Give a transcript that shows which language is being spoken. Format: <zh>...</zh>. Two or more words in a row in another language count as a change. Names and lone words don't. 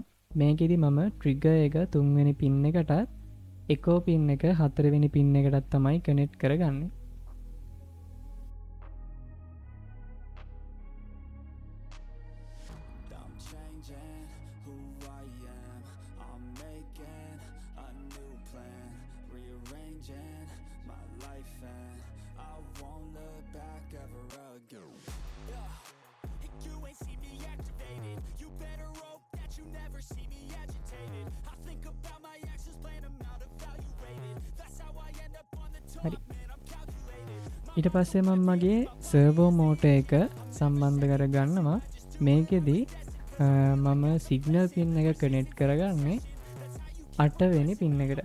<si>මේකෙදි මම trigger එක 3 වෙනි pin එකටත්</si> <en>echo pin</en> <si>එක 4 වෙනි pin එකටත් තමයි connect කරගන්නේ.</si> <en>I'm changing who I am. I'm making a new plan, rearranging my life, and I won't look back ever again. You ain't see me activated. You better hope that you never see me agitated. I think about my actions, plan them out, evaluated. That's how I end up on the top, man, I'm calculated.</en> <si>ඊට පස්සේ මම මගේ</si> <en>servo motor</en> <si>එක සම්බන්ධ කරගන්නවා. මේකෙදි මම</si> <en>signal pin</en> <si>එක connect කරගන්නේ 8 වෙනි pin එකට.</si>